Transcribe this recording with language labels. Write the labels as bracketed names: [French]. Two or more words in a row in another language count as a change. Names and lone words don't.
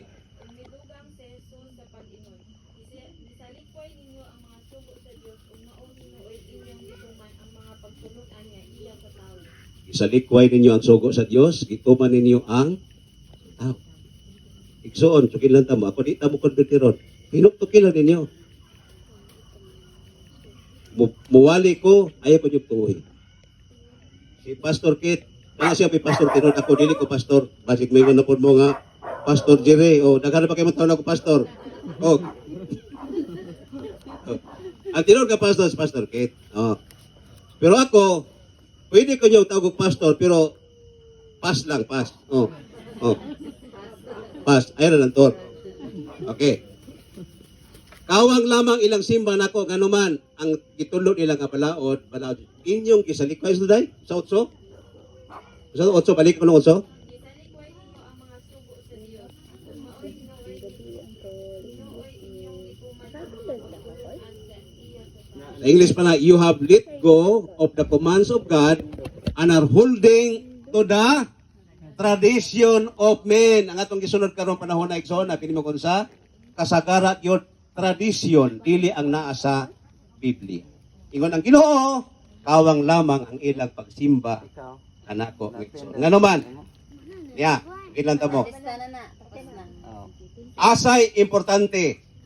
[Cebuano] Ang midugang si Jesus sa pag-ingon. Gisalikoy ninyo ang mga sugo sa Dios ug maong hinuoy inyong gituman ang mga pagtulungan niya iya sa tawo. Isalikway ninyo ang sugo sa Dios, gituman ninyo ang tao. Igsoon, sukilan tamo. Ako di tamo konvertiron. Hinuktukilan ninyo. Muwali ko, ayaw ko yung tuwi. Si Pastor Kit, kaya siya may Pastor Tinod. Ako, dili ko Pastor. Basig may na po mo nga, Pastor Jere. O, naghanap pa kayo matawag ako Pastor. O. Ang Tinod ka Pastor, si Pastor Kit. O. Pero ako, pwede ko niyo tawag Pastor, pero pas lang, pas. O. O. Pas. Ayun na lang to. Okay. Kawang lamang ilang simba nako ganuman ang gitulo nila nga balaod inyong gisalikoy sa day sa otso balik ko ng otso Gisalikoy ninyo ang mga sugo sa Dios ug maoy hinuoy inyong gituman ang mga pagtulungan sa iya sa tawo. sa English pala, [English] you have let go of the commands of God and are holding to the tradition of men. [Cebuano] Ang atong gisunod karon panahon na igsoon na pinimo kon sa kasagara gyud tradisyon dili ang naa sa Biblia. Ingon ang Ginoo, kawang lamang ang ilang pagsimba kanako igsoon. Ngano man? Ya, ilan ta mo? Asay importante.